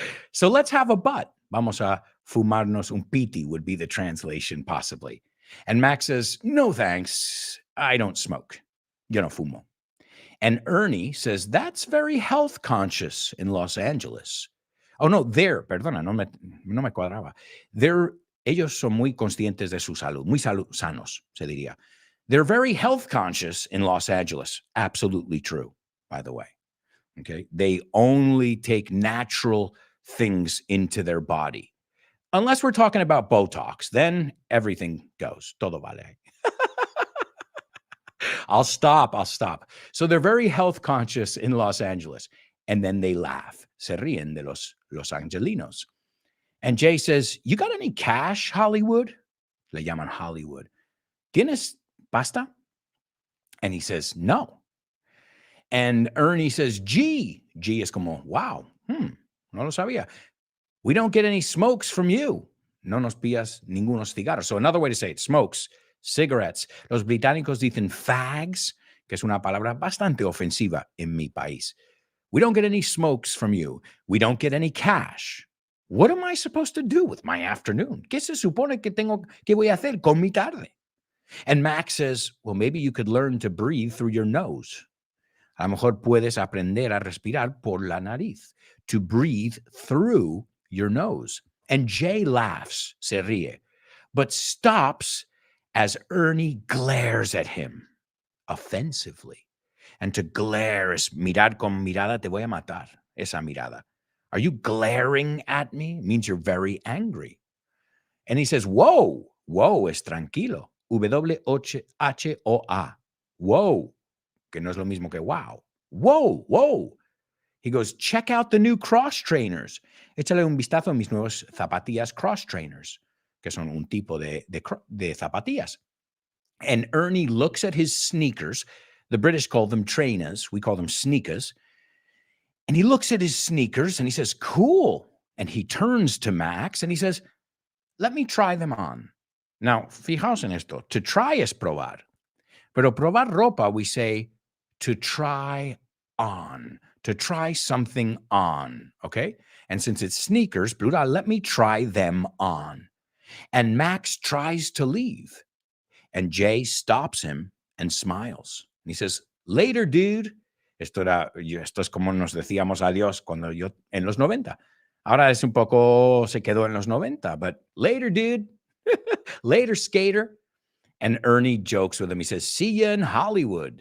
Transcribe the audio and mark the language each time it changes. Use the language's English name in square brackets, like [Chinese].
[English] So let's have a butt. [Spanish] Vamos a fumarnos un piti [English] would be the translation, possibly. And Max says, no thanks. I don't smoke. [Spanish] Yo no fumo. [English] And Ernie says, that's very health conscious in Los Angeles. [Spanish] Oh, no, perdona, no me cuadraba. Ellos son muy conscientes de su salud, muy sanos, se diría. [English] They're very health conscious in Los Angeles. Absolutely true, by the way. Okay. They only take natural things into their body. Unless we're talking about Botox, then everything goes. [Spanish] Todo vale. [English] I'll stop. So they're very health conscious in Los Angeles. And then they laugh. [Spanish] Se ríen de los angelinos. [English] And Jay says, you got any cash, Hollywood? [Spanish] Le llaman Hollywood. ¿Tienes pasta? [English] And he says, no. And Ernie says, [Spanish] G. G es como, wow. No lo sabía. [English] We don't get any smokes from you. [Spanish] No nos pillas ningunos cigarros. [English] So another way to say it, smokes, cigarettes. [Spanish] Los británicos dicen fags, que es una palabra bastante ofensiva en mi país. [English] We don't get any smokes from you. We don't get any cash. What am I supposed to do with my afternoon? [Spanish] ¿Qué se supone que voy a hacer con mi tarde? [English] And Max says, well, maybe you could learn to breathe through your nose. [Spanish] A lo mejor puedes aprender a respirar por la nariz. [English] To breathe through your nose. And Jay laughs, [Spanish] se ríe, [English] but stops as Ernie glares at him offensively. And to glare [Spanish] es mirar con mirada, te voy a matar. Esa mirada. [English] Are you glaring at me? It means you're very angry. And he says, whoa, whoa [Spanish] es tranquilo. [English] W-H-O-A. Whoa. [Spanish] Que no es lo mismo que wow. [English] Whoa, whoa. He goes, check out the new cross trainers. [Spanish] Échale un vistazo a mis nuevos zapatillas cross trainers, que son un tipo de zapatillas. [English] And Ernie looks at his sneakers. The British call them trainers. We call them sneakers. And he looks at his sneakers and he says, cool. And he turns to Max and he says, let me try them on. Now, [Spanish] fijaos en esto. [English] To try [Spanish] es probar. Pero probar ropa, [English] we say to try on. To try something on, okay? And since it's sneakers, plural, let me try them on. And Max tries to leave. And Jay stops him and smiles. And he says, later, dude. [Spanish] Esto es como nos decíamos adiós cuando yo, en los 90. Ahora es un poco, se quedó en los 90. [English] But later, dude. Later, skater. And Ernie jokes with him. He says, see ya in Hollywood.